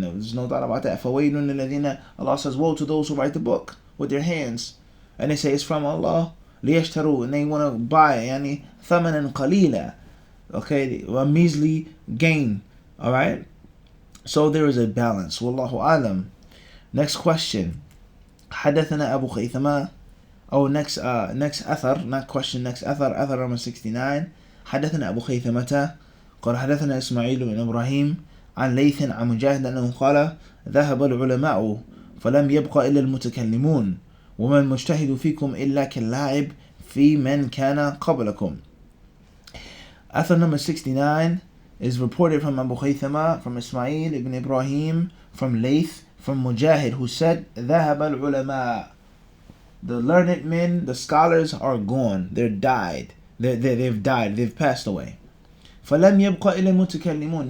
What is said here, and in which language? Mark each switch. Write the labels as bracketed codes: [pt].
[en] There's no doubt about that. Allah says, woe to those who write the book with their hands, and they say it's from Allah, ليشتروا, and they want to buy [ar] يعني ثمنا قليلا, [en] okay, a measly gain. All right, so there is a balance. Wallahu alam. Next question. [ar] حدثنا أبو خيثمة. [en] Next أثر, not question, next أثر number 69. [ar] حدثنا أبو خيثمة قال حدثنا إسماعيل بن إبراهيم عن ليث عن مجاهد أنه قال ذهب العلماء فلم يبقى إلا المتكلمون وما المجتهد فيكم إلا كاللاعب في من كان قبلكم. [en] Author number 69 is reported from Abu Khaythama, from Ismail ibn Ibrahim, from Layth, from Mujahid, who said, [ar] ذهب العلماء. [en] The learned men, the scholars are gone. They've died. They've passed away. [ar] فَلَمْ يَبْقَ إِلَى الْمُتَكَلِّمُونَ.